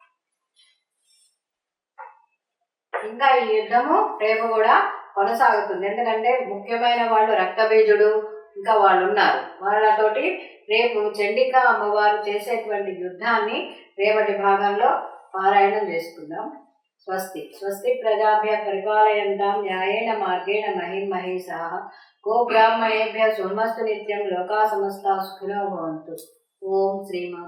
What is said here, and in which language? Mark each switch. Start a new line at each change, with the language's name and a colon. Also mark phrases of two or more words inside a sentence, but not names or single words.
Telugu: ఇంకా ఈ యుద్ధము రేపు కూడా కొనసాగుతుంది. ఎందుకంటే ముఖ్యమైన వాళ్ళు రక్తబీజుడు ఇంకా వాళ్ళు ఉన్నారు. వాళ్ళతోటి రేపు చండికా అమ్మవారు చేసేటువంటి యుద్ధాన్ని రేపటి భాగంలో పారాయణం చేసుకుందాం.
Sanskrit: స్వస్తి ప్రజాభ్య పరిపాలయంతాం న్యాయేన మార్గేణ మహిమహేషాః గోబ్రాహ్మణేభ్యः శుభమస్తు నిత్యం. లోకా సమస్తా సుఖినో భవంతు. ఓం శ్రీమాత్.